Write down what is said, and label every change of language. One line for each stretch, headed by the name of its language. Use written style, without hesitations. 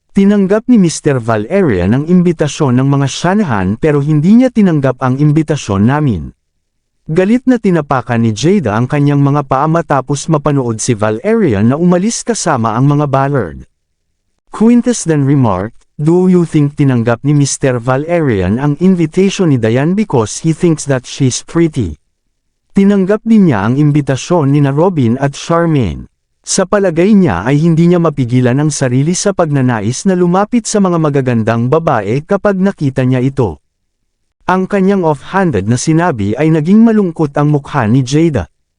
Filipino: Tinanggap ni Mr. Valerian ang imbitasyon ng mga Shanahan pero hindi niya tinanggap ang imbitasyon namin. Galit na tinapakan ni Jada ang kanyang mga paa matapos mapanood si Valerian na umalis kasama ang mga Ballard.
English: Quintus then remarked, "Do you think
Filipino: tinanggap ni
English: Mr. Valerian
Filipino: ang invitation ni Diane
English: because he thinks that she's pretty?"
Filipino: Tinanggap din niya ang imbitasyon ni na Robin at Charmaine. Sa palagay niya ay hindi niya mapigilan ang sarili sa pagnanais na lumapit sa mga magagandang babae kapag nakita niya ito. Ang kanyang off-handed na sinabi ay naging malungkot ang mukha ni Jada.